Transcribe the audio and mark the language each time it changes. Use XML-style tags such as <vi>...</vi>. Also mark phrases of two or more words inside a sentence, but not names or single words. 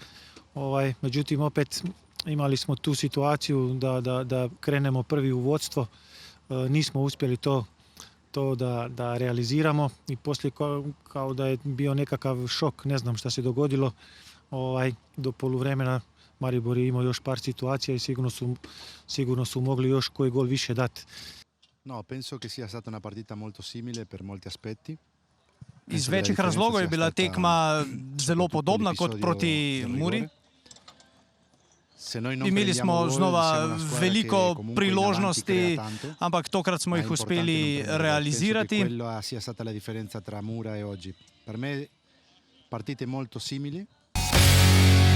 <bs>Međutim, opet imali smo tu situaciju da krenemo prvi u vodstvo, nismo uspjeli to da realiziramo i poslije kao da je bio nekakav šok, ne znam šta se dogodilo. Do poluvremena Maribor je imao još par situacija i sigurno su mogli još koji gol više dati.</bs> <it>No, penso che sia stata una partita molto simile per molti aspetti.</it> <sl>Iz večjih razlogov je bila tekma zelo podobna kot proti Muri. Imeli smo znova veliko priložnosti, ampak tokrat smo jih uspeli realizirati.</sl> <it>Quella sia stata la differenza tra Mura e oggi. Per me partite molto simili.</it>